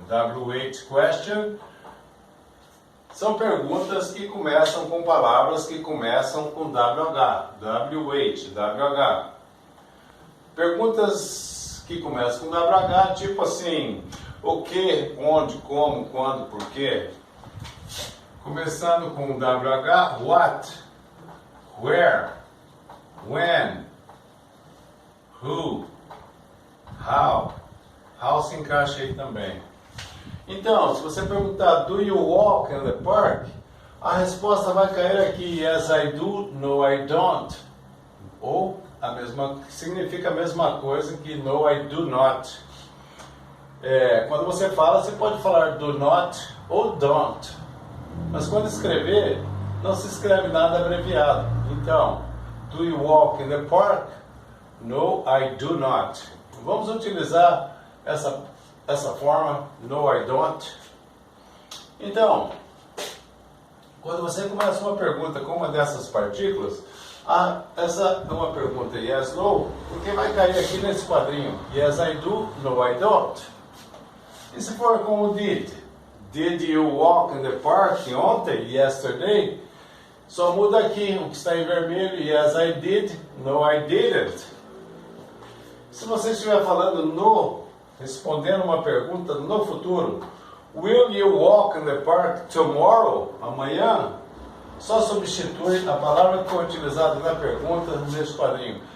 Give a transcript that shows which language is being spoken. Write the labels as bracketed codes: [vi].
[pt] W8 question são perguntas que começam com palavras que começam com WH. W8, WH. Perguntas que começam com WH, tipo assim, o que, onde, como, quando, por quê. Começando com WH, what, where, when, who, how. How se encaixa aí também. Então, se você perguntar, [en] do you walk in the park? [pt] A resposta vai cair aqui, [en] yes I do, no I don't. [pt] Ou significa a mesma coisa que no I do not. Quando você fala, você pode falar do not ou don't. Mas quando escrever, não se escreve nada abreviado. [en] Então, do you walk in the park? No, I do not. [pt] Vamos utilizar essa forma, [en] no, I don't. [pt] Então, quando você começa uma pergunta com uma dessas partículas, essa é uma pergunta yes, no, porque vai cair aqui nesse quadrinho. [en] Yes, I do, no, I don't. [pt] E se for com o did? [en] Did you walk in the park ontem, yesterday? [pt] Só muda aqui, o que está em vermelho, [en] yes I did, no I didn't. [pt] Se você estiver falando no, respondendo uma pergunta no futuro, [en] will you walk in the park tomorrow, [pt] amanhã? Só substitui a palavra que foi utilizada na pergunta nesse quadrinho.